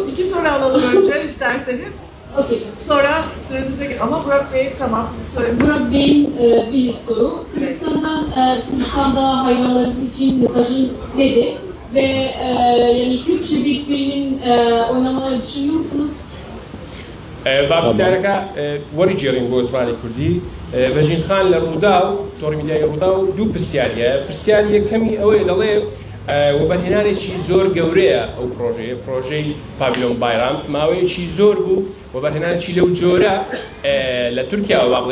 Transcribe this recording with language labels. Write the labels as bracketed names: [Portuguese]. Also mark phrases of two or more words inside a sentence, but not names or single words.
[Turkish] İki soru alalım önce isterseniz. Okay. Sonra süremize ama Burak Bey tamam. Söyle. Burak Bey'in bir soru. Kürdistan'da hayranlarınız için mesajın nedir? Ve yani Kürtçe bir filmin oynamayı düşünüyor musunuz? [Central Kurdish] بابسیارەکە وەری جێڕین بۆ زمانی کوردی ڤەژین خان لە ڕووداو تۆڕی میدیای ڕووداو دوو پرسیاریە پرسیاری یەکەمی ئەوەیە دەڵێ وەبەرهێنانێکی زۆر گەورەیە ئەو پرۆژەی پاڤیلۆن بایرامس ماوەیەکی زۆر بوو وەبەرهێنانێکی لەو جۆرە لە تورکیاوە با